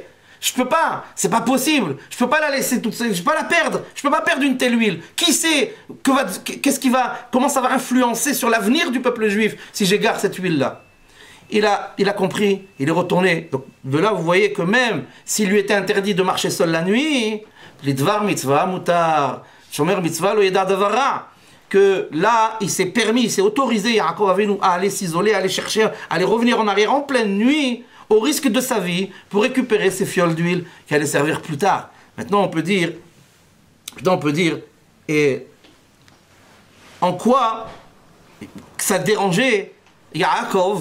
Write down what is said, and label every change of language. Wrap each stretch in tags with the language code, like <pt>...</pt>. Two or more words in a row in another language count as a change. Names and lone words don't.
<fr>Je peux pas, c'est pas possible. Je peux pas la laisser toute seule, je peux pas la perdre. Je peux pas perdre une telle huile. Qui sait, comment ça va influencer sur l'avenir du peuple juif si j'égare cette huile-là? Il a compris, il est retourné. Donc de là, vous voyez que même s'il lui était interdit de marcher seul la nuit, les</fr> <he>דבר מצוה מותר, שומר מצוה לא ידע דבר,</he> <fr>que là, il s'est permis, il s'est autorisé, Yaakov Avinu, à aller s'isoler, à aller chercher, à aller revenir en arrière en pleine nuit, au risque de sa vie, pour récupérer ces fioles d'huile qui allaient servir plus tard. Maintenant, on peut dire, et en quoi ça dérangeait Yaakov?</fr>